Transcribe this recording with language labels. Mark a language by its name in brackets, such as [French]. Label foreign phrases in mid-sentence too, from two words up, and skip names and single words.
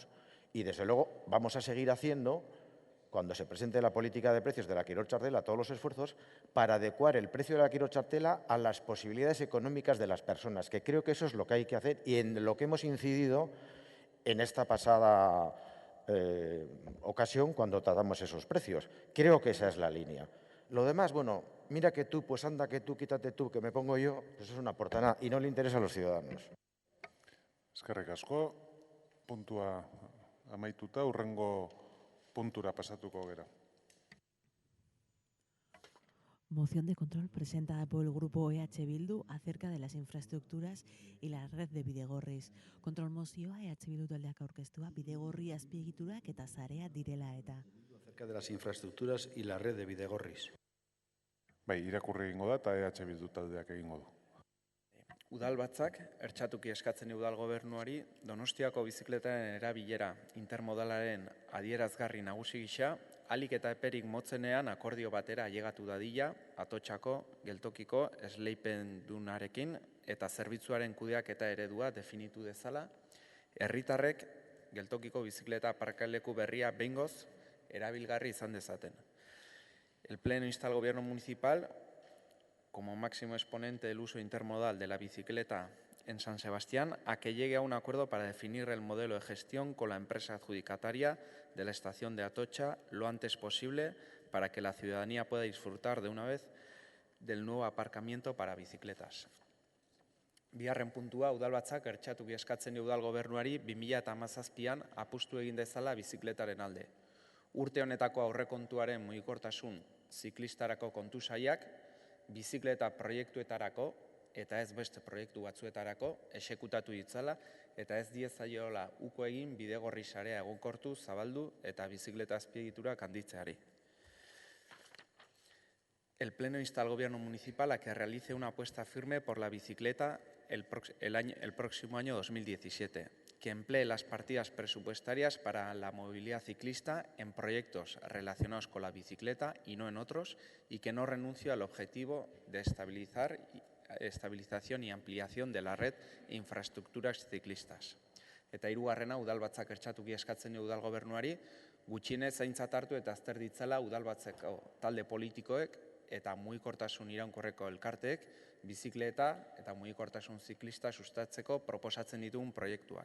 [Spanish] Y, desde luego, vamos a seguir haciendo, cuando se presente la política de precios de la Quirol Chartela, todos los esfuerzos para adecuar el precio de la Quirol Chartela a las posibilidades económicas de las personas, que creo que eso es lo que hay que hacer y en lo que hemos incidido en esta pasada ocasión cuando tratamos esos precios. Creo que esa es la línea. Lo demás, bueno, mira que tú, pues anda que tú, quítate tú, que me pongo yo, pues eso es una portada y no le interesa a los ciudadanos. [Basque] Eskerrik asko, puntua amaituta, hurrengo puntura pasatuko gera. [Spanish] Moción de control presentada por el grupo EH Bildu acerca de las infraestructuras y la red de bidegorris. [Basque] Kontrol mozioa EH Bildu taldeak aurkeztua bidegorri azpiegiturak eta sarea direla eta. [Spanish] Acerca de las infraestructuras y la red de bidegorris. [Basque] Bai, irakurri egingo da eta EH Bildu taldeak egingo du. Udalbatzak ertxatuki eskatzen udal gobernuari Donostiako bizikletaren erabilera intermodalaren adierazgarri nagusi gisa, ahalik eta eperik motzenean akordio batera ailegatu dadila Atotxako geltokiko esleipendunarekin eta zerbitzuaren kudeaketa eredua definitu dezala, herritarrek geltokiko bizikleta aparkaleku berria behingoz erabilgarri izan dezaten. [Spanish] El Pleno insta al Gobierno Municipal, como máximo exponente del uso intermodal de la bicicleta en San Sebastián, a que llegue a un acuerdo para definir el modelo de gestión con la empresa adjudicataria de la estación de Atocha lo antes posible para que la ciudadanía pueda disfrutar de una vez del nuevo aparcamiento para bicicletas. [Basque] Bigarren puntua, udalbatzak ertxatuki eskatzen dio udal gobernuari 2017an apustu egin dezala bizikletaren alde. Urte honetako aurrekontuaren mugikortasun ziklistarako kontu sailak, bizikleta proiektuetarako eta ez beste proiektu batzuetarako exekutatu ditzala eta ez diezaiola uko egin bidegorri sarea egonkortu, zabaldu eta bizikleta azpiegiturak handitzeari. [Spanish] El Pleno insta al Gobierno municipal a que realice una apuesta firme por la bicicleta el próximo año 2017, que emplee las partidas presupuestarias para la movilidad ciclista en proyectos relacionados con la bicicleta y no en otros, y que no renuncie al objetivo de estabilización y ampliación de la red e infraestructuras ciclistas. [Basque] Eta hirugarrena, udalbatzak ertxatuki eskatzen dio udal gobernuari, gutxienez aintzat hartu eta azter ditzala udalbatzeko talde politikoek eta mugikortasun iraunkorreko elkarteek bizikleta eta mugikortasun ziklista sustatzeko proposatzen ditugun proiektuak.